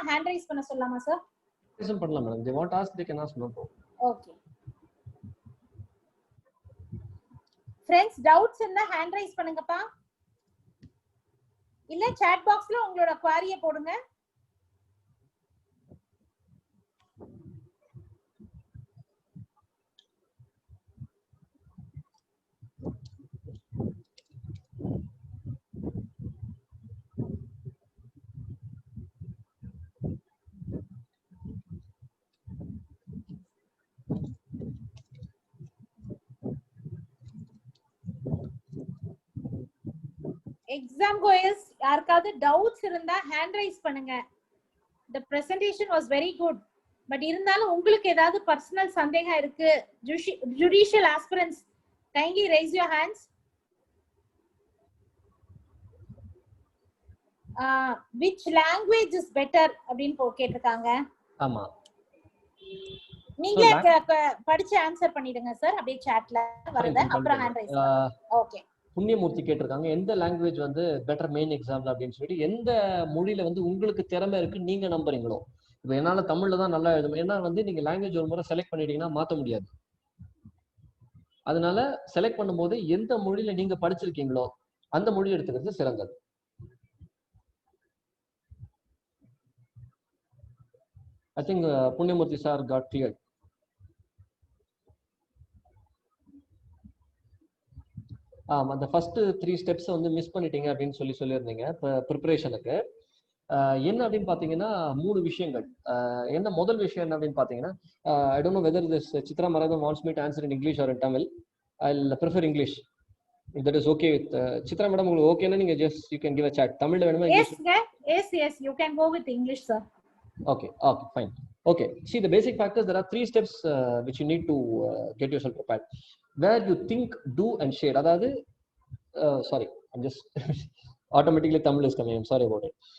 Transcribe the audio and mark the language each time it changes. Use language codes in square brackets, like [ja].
[ta] Hand raise பண்ண சொல்லலாமா sir? பண்ணலாம் madam. [en] They want to ask, they can ask, no problem. Okay. [ta] Friends, doubts இருந்தா hand raise பண்ணுங்கப்பா. இல்ல chat boxல உங்களோட query போடுங்க. Exam goers யாருக்காவது doubts இருந்தா hand raise பண்ணுங்க. [en] The presentation was very good. But [ta] இருந்தாலும் உங்களுக்கு ஏதாவது [en] personal [ta] சந்தேகம் இருக்கு, [en] judicial aspirants, kindly raise your hands. Which language is better [ta] அப்படினு கேட்டிருக்காங்க. ஆமா. நீங்க படிச்சு ஆன்சர் பண்ணிடுங்க சார். அப்படியே chatல வருது, அப்புறம் hand raise பண்ணுங்க. ஓகே. புண்ணியமூர்த்தி கேட்டிருக்காங்க எந்த லாங்குவேஜ் வந்து பெட்டர் மெயின் எக்ஸாம்ல அப்படின்னு சொல்லிட்டு. எந்த மொழியில வந்து உங்களுக்கு திறமை இருக்கு நீங்க நம்புறீங்களோ. இப்போ என்னால தமிழ்ல தான் நல்லா எழுதும். ஏன்னா வந்து நீங்க லாங்குவேஜ் ஒரு முறை செலக்ட் பண்ணிட்டீங்கன்னா மாத்த முடியாது. அதனால செலக்ட் பண்ணும்போது எந்த மொழியில நீங்க படிச்சிருக்கீங்களோ அந்த மொழி எடுத்துக்கிறது சிறந்தது. [en] I think Punyamurthy sir got cleared. [ta] அந்த ஃபர்ஸ்ட் 3 ஸ்டெப்ஸ் வந்து மிஸ் பண்ணிட்டீங்க அப்படின்னு சொல்லியிருந்தீங்க ப்ரிப்பரேஷனுக்கு. என்ன அப்படின்னு பாத்தீங்கன்னா 3 விஷயங்கள். என்ன முதல் விஷயம் என்ன அப்படின்னு பாத்தீங்கன்னா, [en] I don't know whether this Chitra Maragatham wants me to answer in English or in Tamil. I'll prefer English if that is okay with Chitra madam. [ta] உங்களுக்கு ஓகேனா நீங்க [en] just you can give a chat. [ta] தமிழ்ல வேணுமா English? [en] Yes, you can go with English sir. Okay, fine. Okay, see the basic factors, there are 3 steps which you need to get yourself prepared. Where you think, do and share. Adhaadu sorry, I'm just automatically Tamil is coming. I'm sorry about it.